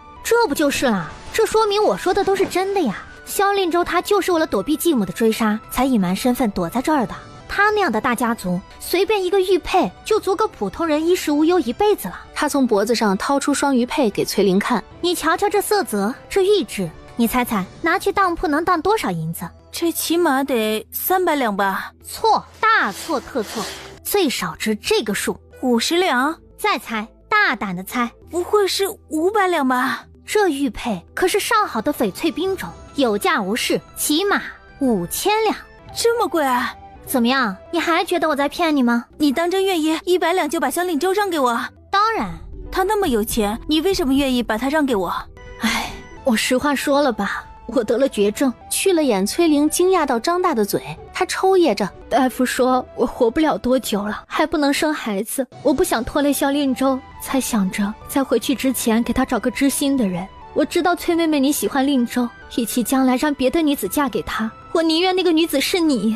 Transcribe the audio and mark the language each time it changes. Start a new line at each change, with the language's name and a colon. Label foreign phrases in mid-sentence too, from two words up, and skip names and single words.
Chinese: 這不就是啦？這說明我說的都是真的呀。蕭令州他就是為了躲避繼母的追殺，才隱瞞身份躲在這兒的。他那樣的大家族，隨便一個玉佩就足夠普通人衣食無憂一輩子了。他從脖子上掏出雙玉佩給崔玲看，你瞧瞧這色澤，這玉質，你猜猜拿去當鋪能當多少銀子？這起碼得300兩吧？錯，大錯特錯，最少值這個數，50兩。再猜，大膽的猜，不會是500兩吧？這玉佩可是上好的翡翠冰種，有價無市，起碼5000兩。這麼貴啊？怎麼樣，你還覺得我在騙你嗎？你當真願意100兩就把蕭令州讓給我？當然。他那麼有錢，你為什麼願意把他讓給我？唉，我實話說了吧，我得了絕症。去了眼，崔玲驚訝到張大的嘴，她抽噎着。大夫說我活不了多久了，還不能生孩子，我不想拖累蕭令州，才想着在回去之前給他找個知心的人。我知道崔妹妹你喜歡令州，以其將來讓別的女子嫁給他，我寧願那個女子是你。